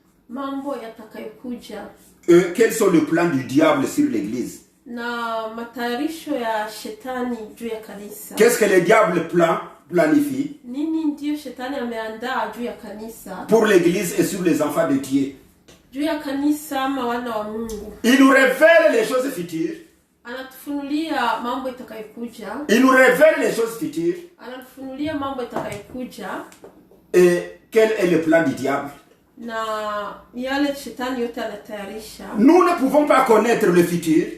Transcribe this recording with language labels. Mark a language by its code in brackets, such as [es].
[sw] mambo yatakayokuja [fr] Quels sont les plans du diable sur l'église? [sw] na matayarisho ya shetani juu ya kanisa. [fr] Qu'est-ce que le diable planifie [sw] Nini ndio shetani ameandaa juu ya kanisa, [fr] pour l'église et sur les enfants de Dieu? [sw] juu ya kanisa ama wana wa Mungu. [fr] Il nous révèle les choses futures. [sw] Anatufunulia mambo itakayokuja. [fr] Il nous révèle les choses futures. [sw] Anatufunulia mambo itakayokuja. [fr] Et quel est le plan du diable? [sw] Na yale shetani yote anatayarisha. [fr] Nous ne pouvons pas connaître le futur.